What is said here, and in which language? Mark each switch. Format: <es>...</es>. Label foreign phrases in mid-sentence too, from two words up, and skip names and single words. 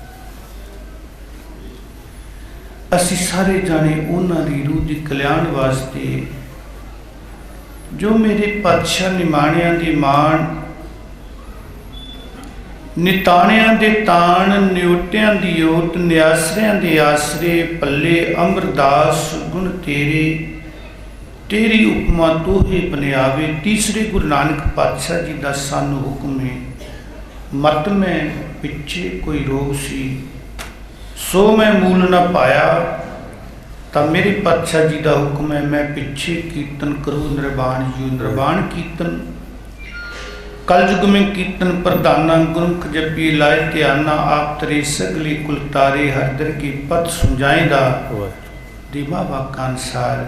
<pa>ਅਸੀ ਸਾਰੇ ਜਾਣੇ ਉਨ੍ਹਾਂ ਦੀ ਰੂਹ ਦੀ ਕਲਿਆਣ ਵਾਸਤੇ ਜੋ ਮੇਰੇ ਪਾਤਸ਼ਾਹ ਨਿਮਾਣਿਆਂ ਦੀ ਮਾਣ ਨਿਤਾਣਿਆਂ ਦੇ ਤਾਣ ਨਿਓਟਿਆਂ ਦੀ ਓਟ ਨਿਆਸਰਿਆਂ ਦੇ ਆਸਰੇ ਪੱਲੇ ਅਮਰਦਾਸ ਗੁਣ ਤੇਰੇ ਤੇਰੀ ਉਪਮਾ ਤੋਹੇ ਬਣਿਆਵੇ। ਤੀਸਰੇ ਗੁਰੂ ਨਾਨਕ ਪਾਤਸ਼ਾਹ ਜੀ ਕਾ ਸਾਨੂੰ ਹੁਕਮ ਹੈ, ਮਤ ਮੈਂ ਪਿਛੇ ਕੋਈ ਰੋਗ ਸੀ ਸੋ ਮੈਂ ਮੂਲ ਨ ਪਾਇਆ, ਤੋ ਮੇਰੇ ਪਾਤਸ਼ਾਹ ਜੀ ਕਾ ਹੁਕਮ ਹੈ ਮੈਂ ਪਿਛੇ ਕੀਰਤਨ ਕਰੂੰ ਨਿਰਵਾਣ ਜੀ। ਨਿਰਵਾਣ ਕੀਰਤਨ ਕਲਯੁਗ ਮੇਂ ਕੀਰਤਨ ਪ੍ਰਧਾਨਾ ਗੁਰਮੁਖ ਜਪੀ ਲਾਏ ਧਿਆਨਾ, ਆਪ ਤਰੇ ਸਗਲੇ ਕੁਲ ਤਾਰੇ ਹਰ ਦਰ ਕੀ ਪਤ ਸੁਝਾਏਗਾ ਦਿਵਾ ਵਾਕਾ ਅਨੁਸਾਰ।</pa>